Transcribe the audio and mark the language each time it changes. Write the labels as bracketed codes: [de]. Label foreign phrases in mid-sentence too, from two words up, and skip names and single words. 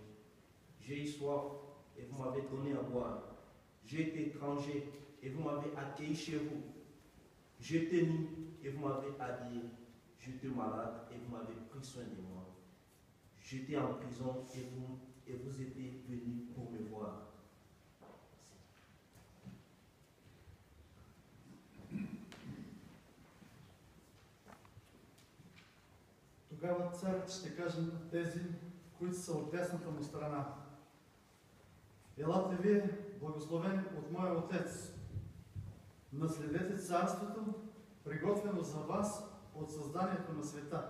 [fr] J'ai eu soif et vous m'avez donné à boire. J'ai été étranger et vous m'avez accueilli chez vous. J'étais nu et vous m'avez habillé. J'étais malade et vous m'avez pris soin de moi. J'étais en prison et vous étiez venus pour me voir. [bg] Тогава царят ще каже на тези, които са от десната му страна: Елате вие, благословени от моя Отец, наследете царството, приготвено за вас от създанието на света.